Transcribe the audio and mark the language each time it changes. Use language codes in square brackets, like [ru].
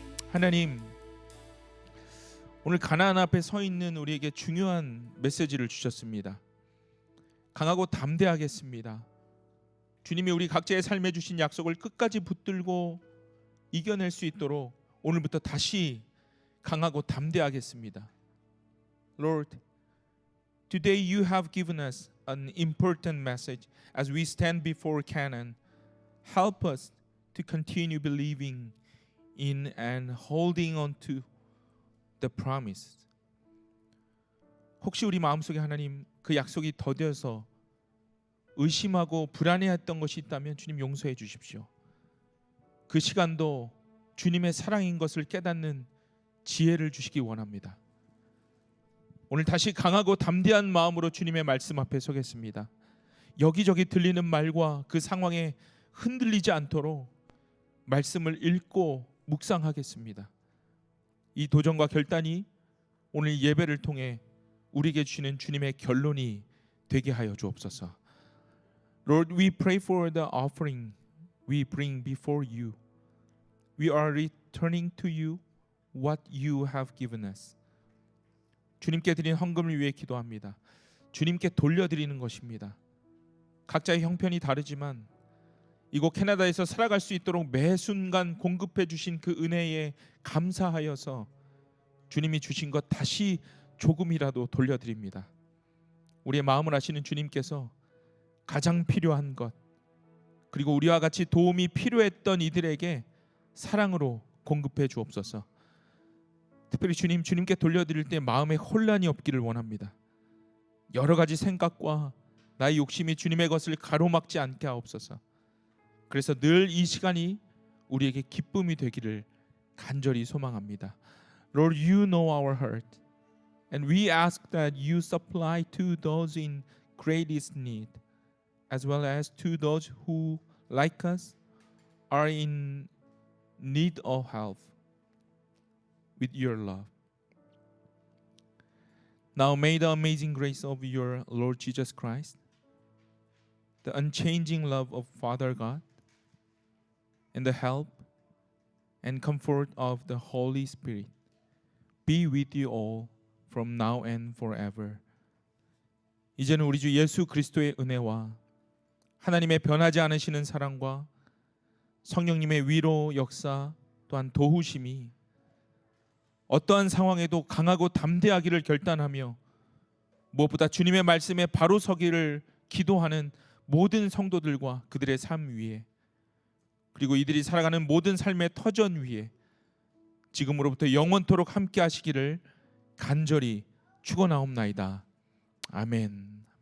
[ko] 하나님, 오늘 가나안 앞에 서 있는 우리에게 중요한 메시지를 주셨습니다. 강하고 담대하겠습니다. 주님이 우리 각자의 삶에 주신 약속을 끝까지 붙들고 이겨낼 수 있도록 오늘부터 다시 강하고 담대하겠습니다. [en] Lord, today you have given us an important message as we stand before Canaan. Help us to continue believing in and holding on to the promise. [ko] 혹시 우리 마음속에 하나님 그 약속이 더뎌서 의심하고 불안해했던 것이 있다면 주님 용서해 주십시오. 그 시간도 주님의 사랑인 것을 깨닫는 지혜를 주시기 원합니다. 오늘 다시 강하고 담대한 마음으로 주님의 말씀 앞에 서겠습니다. 여기저기 들리는 말과 그 상황에 흔들리지 않도록 말씀을 읽고 묵상하겠습니다. 이 도전과 결단이 오늘 예배를 통해 우리에게 주시는 주님의 결론이 되게 하여 주옵소서. [en] Lord, we pray for the offering we bring before you. We are returning to you what you have given us. [ko] 주님께 드린 헌금을 위해 기도합니다. 주님께 돌려드리는 것입니다. 각자의 형편이 다르지만 이곳 캐나다에서 살아갈 수 있도록 매 순간 공급해 주신 그 은혜에 감사하여서 주님이 주신 것 다시 조금이라도 돌려드립니다. 우리의 마음을 아시는 주님께서 가장 필요한 것, 그리고 우리와 같이 도움이 필요했던 이들에게 사랑으로 공급해 주옵소서. 특별히 주님께 돌려드릴 때 마음에 혼란이 없기를 원합니다. 여러 가지 생각과 나의 욕심이 주님의 것을 가로막지 않게 하옵소서. 그래서 늘 이 시간이 우리에게 기쁨이 되기를 간절히 소망합니다. [en] Lord, you know our heart, and we ask that you supply to those in greatest need, as well as to those who, like us, are in need of help with your love. Now may the amazing grace of your Lord Jesus Christ, the unchanging love of Father God, and the help and comfort of the Holy Spirit be with you all from now and forever. [ko] 이제는 우리 주 예수 그리스도의 은혜와 하나님의 변하지 않으시는 사랑과 성령님의 위로 역사 또한 도우심이 어떠한 상황에도 강하고 담대하기를 결단하며 무엇보다 주님의 말씀에 바로 서기를 기도하는 모든 성도들과 그들의 삶 위에, 그리고 이들이 살아가는 모든 삶의 터전 위에 지금으로부터 영원토록 함께 하시기를 간절히 축원하옵나이다. 아멘.